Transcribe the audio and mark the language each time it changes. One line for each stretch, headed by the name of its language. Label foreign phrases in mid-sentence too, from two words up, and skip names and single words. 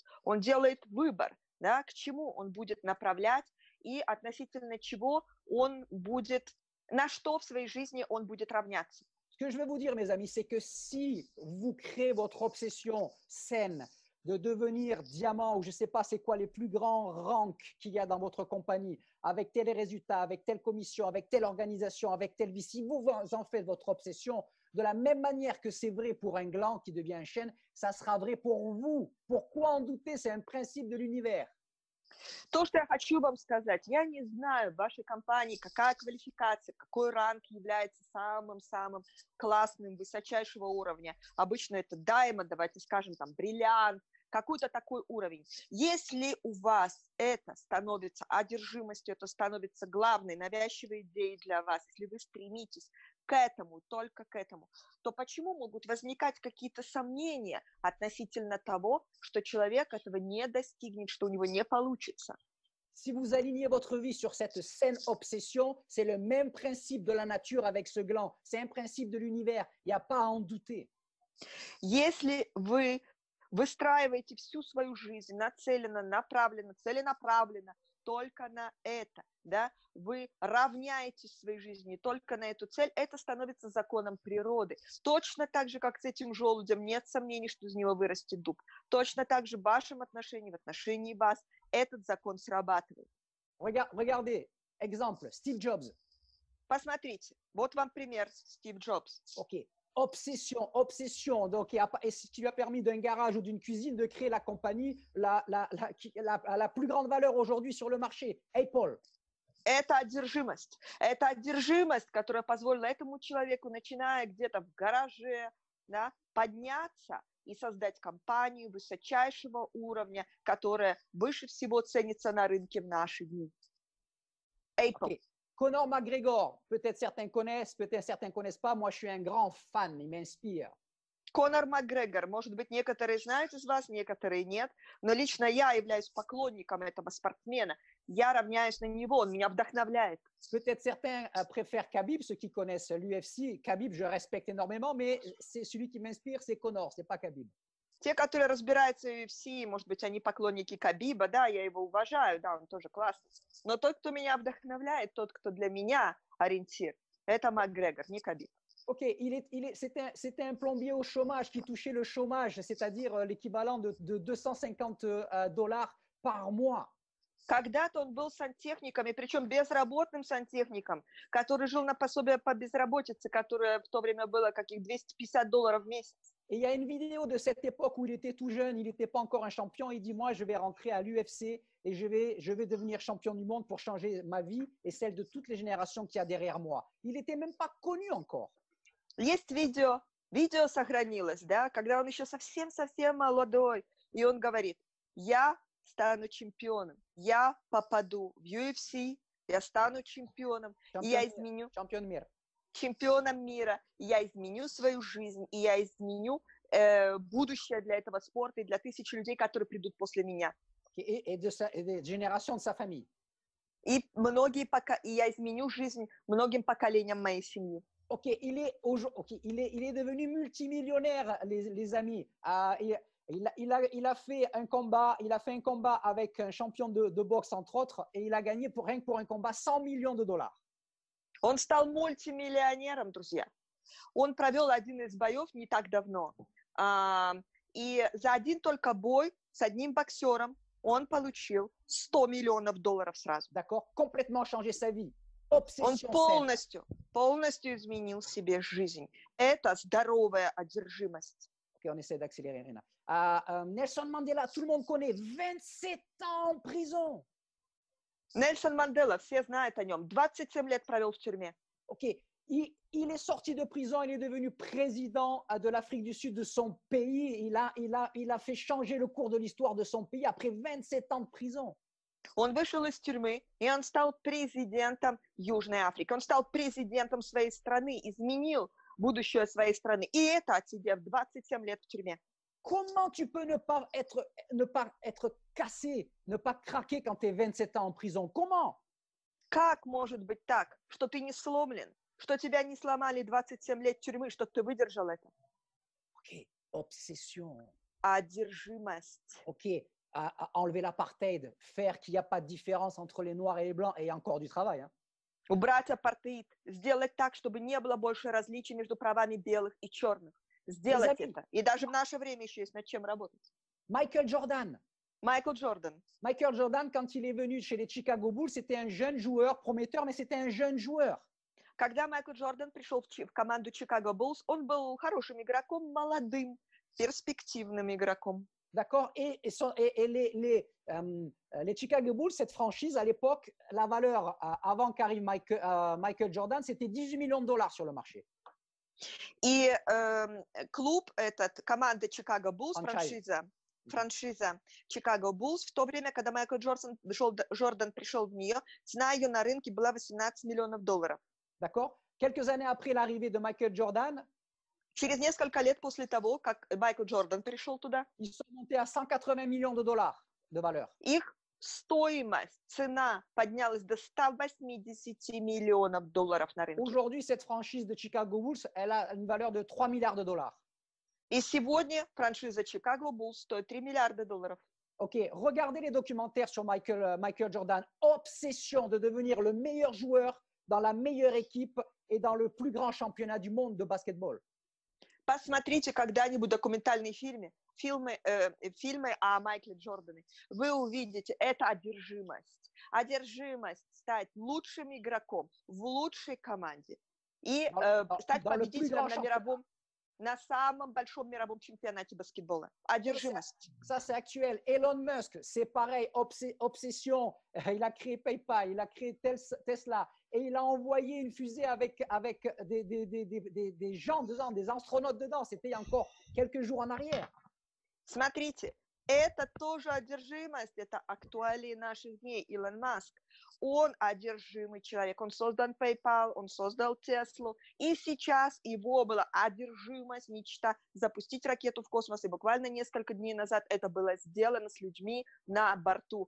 Russian: Он делает выбор, да, к чему он будет направлять и относительно чего он будет, на что в своей жизни он будет равняться.
French: Ce que je vais vous dire, mes amis, c'est que si vous créez votre obsession saine de devenir diamant ou je ne sais pas c'est quoi les plus grands ranks qu'il y a dans votre compagnie, avec tel résultat, avec telle commission, avec telle organisation, avec telle vie, si vous en faites votre obsession, de la même manière que c'est vrai pour un gland qui devient un chêne, ça sera vrai pour vous. Pourquoi en douter? C'est un principe de l'univers.
Russian: То, что я хочу вам сказать, я не знаю в вашей компании, какая квалификация, какой ранг является самым-самым классным, высочайшего уровня. Обычно это даймонд, давайте скажем, там, бриллиант, какой-то такой уровень. Если у вас это становится одержимостью, это становится главной, навязчивой идеей для вас, если вы стремитесь к этому, только к этому, то почему могут возникать какие-то сомнения относительно того, что человек этого не достигнет, что у него не получится?
French: Si vous alignez votre vie sur cette saine obsession, c'est le même principe de la nature avec ce gland. C'est un principe de l'univers. Il n'y a pas à en douter.
Russian: Если вы выстраиваете всю свою жизнь нацеленно, направленно, целенаправленно только на это, да, вы равняетесь в своей жизни только на эту цель, это становится законом природы. Точно так же, как с этим желудем, нет сомнений, что из него вырастет дуб. Точно так же в вашем отношении, в отношении вас, этот закон срабатывает.
French: Regardez, exemple, Steve Jobs.
Russian: Посмотрите, вот вам пример Стив Джобс.
French: OK. Obsession, obsession. Donc, et ce qui lui a permis d'un garage ou d'une cuisine de créer la compagnie la plus grande valeur aujourd'hui sur le marché, Apple.
Russian: Это одержимость, которая позволила этому человеку, начиная где-то в гараже, да, подняться и создать компанию высочайшего уровня, которая выше всего ценится на рынке в наши дни. Apple.
French: Okay. Conor McGregor, peut-être certains connaissent, peut-être certains ne connaissent pas. Moi, je suis un grand fan, il m'inspire.
Russian: Конор Макгрегор, может быть, некоторые знают из вас, некоторые нет, но лично я являюсь поклонником этого спортсмена. Я равняюсь на него, он меня вдохновляет.
French: Peut-être certains préfèrent Khabib, ceux qui connaissent l'UFC. Khabib, je respecte énormément, mais c'est celui qui m'inspire, c'est Conor, c'est pas Khabib.
Russian: Те, которые разбираются в UFC, может быть, они поклонники Кhabиба, да, я его уважаю, да, он тоже классный. Но тот, кто меня вдохновляет, тот, кто для меня ориентир, это Макгрегор, не Khabib.
French: OK, c'était un plombier au chômage qui touchait le chômage, c'est-à-dire l'équivalent de $250 par mois.
Russian: Когда-то он был сантехником, и причем безработным сантехником, который жил на пособие по безработице, которое в то время было каких $250 в месяц.
French: Et il y a une vidéo de cette époque où il était tout jeune, il n'était pas encore un champion. Il dit, moi, je vais rentrer à l'UFC et je vais devenir champion du monde pour changer ma vie et celle de toutes les générations qu'il y a derrière moi. Il n'était même pas connu encore.
Russian: Есть видео сохранилось, да, когда он еще совсем молодой, и он говорит, я стану чемпионом, я попаду в UFC, я стану чемпионом, и я изменю... чемпионом мира, и я изменю свою жизнь, и я изменю будущее для этого спорта и для тысяч людей, которые придут после меня.
French: Et des générations de sa famille.
Russian: И я изменю жизнь многим поколениям моей семьи.
French: Ok, il est devenu multimillionnaire, les amis. Il a fait un combat avec un champion de boxe, entre autres, et il a gagné rien que pour un combat 100 millions de dollars.
Russian: Он стал мультимиллионером, друзья. Он провел один из боев не так давно. И за один только бой с одним боксером он получил 100 миллионов долларов сразу.
French: D'accord? Complètement changé sa vie.
Russian: Он
French: Obsession
Russian: полностью изменил себе жизнь. Это здоровая одержимость.
French: Ok, on essaie d'accélérer, Rina. Nelson Mandela, tout le monde connaît, 27 ans en prison.
Russian: Нельсон Мандела, все знают о нем. 27 лет провел в тюрьме.
French: Ok, il est sorti de prison, il est devenu président de l'Afrique du Sud de son pays. Il a fait changer le cours de l'histoire de son pays après 27 ans de prison.
Russian: Он вышел из тюрьмы, и он стал президентом Южной Африки. Он стал президентом своей страны, изменил будущее своей страны. И это отсидев 27 лет в тюрьме.
French: Comment tu peux ne pas être cassé, ne pas craquer quand tu es 27 ans en prison? Comment?
Russian: Как может быть так, что ты не сломлен, что тебя не сломали 27 лет тюрьмы, что ты выдержал это?
French: Ok, obsession.
Russian: Одержимость.
French: Ok, enlever l'apartheid, faire qu'il n'y a pas de différence entre les noirs et les blancs, et il y a encore du travail. Hein.
Russian: Убрать апартеид, сделать так, чтобы не было больше различий между правами белых и черных. Сделать это. И даже в наше время еще есть над чем работать.
French: Michael Jordan.
Russian: Майкл Джордан.
French: Michael Jordan, quand il est venu chez les Chicago Bulls, c'était un jeune joueur prometteur, mais c'était un jeune joueur.
Russian: Когда Майкл Джордан пришел в команду Chicago Bulls, он был хорошим игроком, молодым, перспективным игроком.
French: D'accord? Et les Chicago Bulls, cette franchise, à l'époque, la valeur avant qu'arrive Michael Jordan, c'était 18 millions de dollars sur le marché.
Russian: И клуб этот, команда Chicago Bulls, франшиза Chicago Bulls, в то время, когда Майкл Джордан пришел в нее, цена ее на рынке была 18 миллионов долларов.
French: D'accord? Quelques années après l'arrivée de Michael Jordan,
Russian: через несколько лет после того, как Майкл Джордан пришел туда,
French: ils sont montés à 180 millions de dollars de valeur.
Russian: Их стоимость, цена поднялась до 180 миллионов долларов на рынке.
French: Aujourd'hui, cette franchise de Chicago Bulls, elle a une valeur de 3 milliards de dollars.
Russian: И сегодня франшиза Chicago Bulls стоит 3 миллиарда долларов.
French: Ok, regardez les documentaires sur Michael Jordan. Obsession de devenir le meilleur joueur dans la meilleure équipe et dans le plus grand championnat du monde de basketball.
Russian: Посмотрите когда-нибудь документальные фильмы о Майкле Джордане. Вы увидите, это одержимость. Одержимость стать лучшим игроком в лучшей команде и стать победителем на самом большом мировом чемпионате баскетбола. Одержимость.
French: Ça, c'est actuel. Elon Musk, c'est pareil, obsession. Il a créé PayPal, il a créé Tesla et il a envoyé une fusée avec des gens dedans, des astronautes dedans. C'était encore quelques jours en arrière.
Russian: Смотрите, это тоже одержимость, это актуалии наших дней. Илон Маск, он одержимый человек, он создал PayPal, он создал Теслу, и сейчас его была одержимость, мечта запустить ракету в космос, и буквально несколько дней назад это было сделано с людьми на борту.